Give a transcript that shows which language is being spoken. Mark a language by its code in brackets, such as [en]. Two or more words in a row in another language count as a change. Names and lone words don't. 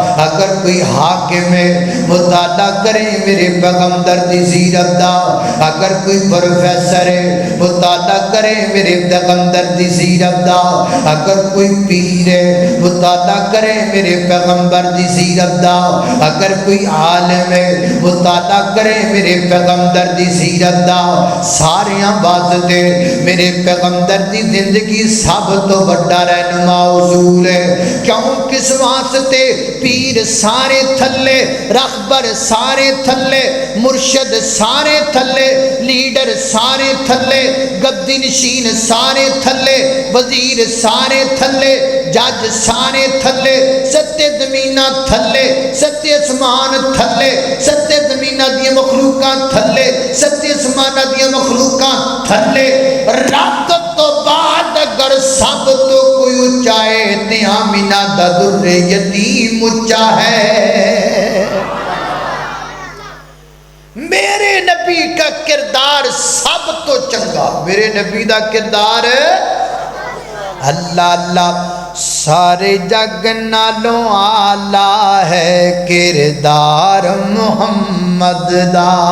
[pa] اگر کوئی حاکم ہے مطالعہ کرے میرے پیغمبر دی سیرت دا، اگر کوئی پروفیسر ہے مطالعہ کرے میرے پیغمبر دی سیرت دا، اگر کوئی پیر ہے مطالعہ کرے میرے پیغمبر دی سیرت دا، اگر کوئی عالم ہے مطالعہ کرے میرے پیغمبر دی سیرت دا۔ ساریاں واسطے میرے پیغمبر دی زندگی سب تو بڑا رہنما اصول ہے۔ کیوں کس واسطے؟ پیر سارے تھلے، رہبر سارے تھلے، مرشد سارے تھلے، لیڈر سارے تھلے، گدی نشین سارے تھلے، وزیر سارے تھلے، جج سارے تھلے، ستے زمینہ تھلے، ستے اسمان تھلے، ستے زمینہ دی مخلوقات تھلے، ستے اسمانہ دی مخلوقات تھلے۔ رب تو بعد اگر سب تو کوئی اچا ہے تے آمینہ دا در یتیم اچا ہے۔ میرے نبی کا کردار سب تو چنگا، میرے نبی دا کردار اللہ اللہ سارے جگ نالوں آلہ ہے کردار محمد دا۔